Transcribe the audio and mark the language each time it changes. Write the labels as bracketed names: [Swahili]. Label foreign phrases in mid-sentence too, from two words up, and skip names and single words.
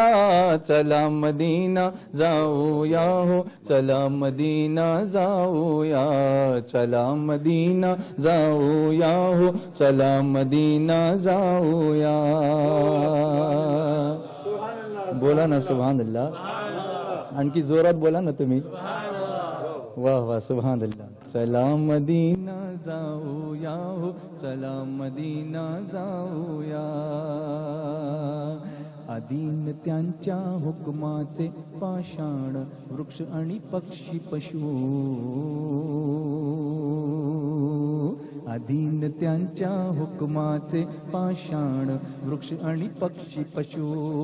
[Marathi] चला मदीना जाऊया हो, चला मदीना जाऊया. चला मदीना जाऊया हो, चला मदीना जाऊया. बोला ना [Arabic] سبحان الله, [Marathi] आणखी जोरात बोला ना तुम्ही. वाह वाह [Arabic] سبحان الله. [Marathi] चला मदीना जाऊया हो, चला मदीना जाऊया. आदीन त्यांच्या हुकमाचे पाषाण वृक्ष आणि पक्षी पशु. आदीन त्यांच्या हुकमाचे पाषाण वृक्ष आणि पक्षी पशु.